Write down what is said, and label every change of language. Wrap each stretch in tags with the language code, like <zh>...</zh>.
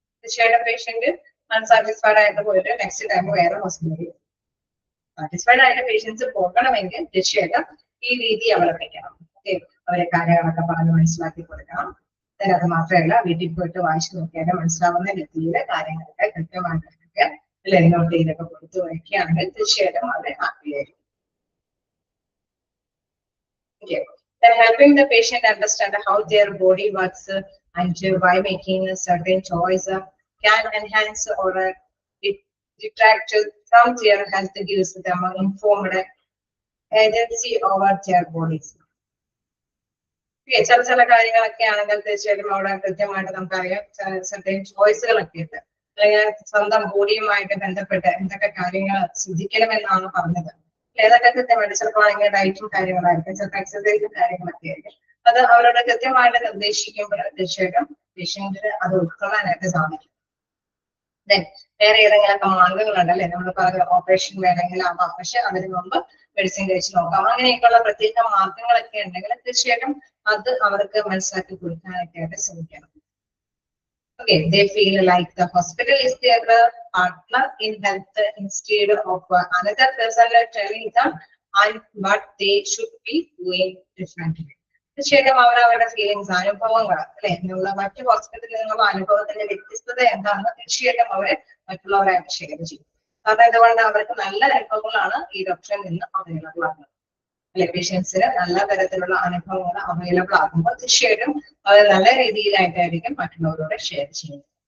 <ml>തീർച്ചയായിട്ടും patient unsatisfied ആയിട്ട് പോയിട്ട് നെക്സ്റ്റ് ടൈം വേറെ ഹോസ്പിറ്റലിൽ സാറ്റിസ്ഫൈഡ് ആയിട്ട് പേഷ്യൻസ് പോകണമെങ്കിൽ തീർച്ചയായിട്ടും ഈ രീതി അവലംബിക്കണം. അവരെ കാര്യങ്ങളൊക്കെ പറഞ്ഞ് മനസ്സിലാക്കി കൊടുക്കണം. അത് മാത്രമല്ല വീട്ടിൽ പോയിട്ട് വായിച്ചു നോക്കിയാൽ മനസ്സിലാവുന്ന രീതിയിലെ കാര്യങ്ങളൊക്കെ കൃത്യമായിട്ടൊക്കെ അല്ലെങ്കിൽ നോട്ട് ചെയ്തൊക്കെ കൊടുത്തു വയ്ക്കുകയാണെങ്കിൽ തീർച്ചയായിട്ടും അവരെ ഹാപ്പി ആയിരിക്കും.</ml> <en>Then helping the patient understand how their body works and by making a certain choice can enhance or detract from their health gives them informed agency over their bodies.</en> <ml>ചില കാര്യങ്ങളൊക്കെ ആണെങ്കിൽ തീർച്ചയായിട്ടും അവിടെ കൃത്യമായിട്ട് നമുക്കറിയാം സർട്ടൻ ചോയ്സുകളൊക്കെ ഉണ്ട്. അല്ലെങ്കിൽ സ്വന്തം ബോഡിയുമായിട്ട് ബന്ധപ്പെട്ട് എന്തൊക്കെ കാര്യങ്ങൾ ശ്രദ്ധിക്കണമെന്നാണ് പറഞ്ഞത്. ഏതൊക്കെ കൃത്യമായിട്ട് ചിലപ്പോൾ ആണെങ്കിൽ ഡയറ്റും കാര്യങ്ങളായിരിക്കും, ചിലപ്പോൾ എക്സസൈസും കാര്യങ്ങളൊക്കെ ആയിരിക്കും. അത് അവരോട് കൃത്യമായിട്ട് നിർദ്ദേശിക്കുമ്പോൾ തീർച്ചയായിട്ടും പേഷ്യന്റിന് അത് ഉൾക്കൊള്ളാനായിട്ട് സാധിക്കും. വേറെ ഏതെങ്കിലുമൊക്കെ മാർഗങ്ങളുണ്ട് അല്ലെ? നമ്മൾ പറഞ്ഞ ഓപ്പറേഷൻ വേണമെങ്കിൽ ആവാം, പക്ഷെ അതിന് മുമ്പ് മെഡിസിൻ കഴിച്ച് നോക്കാം. അങ്ങനെയൊക്കെയുള്ള പ്രത്യേക മാർഗങ്ങളൊക്കെ ഉണ്ടെങ്കിൽ തീർച്ചയായിട്ടും അത് അവർക്ക് മനസ്സിലാക്കി കൊടുക്കാനൊക്കെ ആയിട്ട് ശ്രമിക്കണം.</ml> <en>Okay, they feel like the hospital is their partner in health instead of another person telling them what they should be doing differently.</en> <ml>തീർച്ചയായിട്ടും അവരവരുടെ ഫീലിങ്സ്, അനുഭവങ്ങൾ അല്ലെ, എന്നുള്ള മറ്റു ഹോസ്പിറ്റലിൽ നിന്നുള്ള അനുഭവത്തിന്റെ വ്യത്യസ്തത എന്താണെന്ന് തീർച്ചയായിട്ടും അവരെ മറ്റുള്ളവരായിട്ട് ഷെയർ ചെയ്യും. കാരണം എന്തുകൊണ്ട് അവർക്ക് നല്ല അനുഭവങ്ങളാണ് ഈ ഡോക്ടറിൽ നിന്ന് അവൈലബിൾ ആകുന്നത്. അല്ലെ? പേഷ്യൻസിന് നല്ല തരത്തിലുള്ള അനുഭവങ്ങൾ അവൈലബിൾ ആകുമ്പോൾ തീർച്ചയായിട്ടും അത് നല്ല രീതിയിലായിട്ടായിരിക്കും മറ്റുള്ളവരോട് ഷെയർ ചെയ്യുന്നത്.</ml>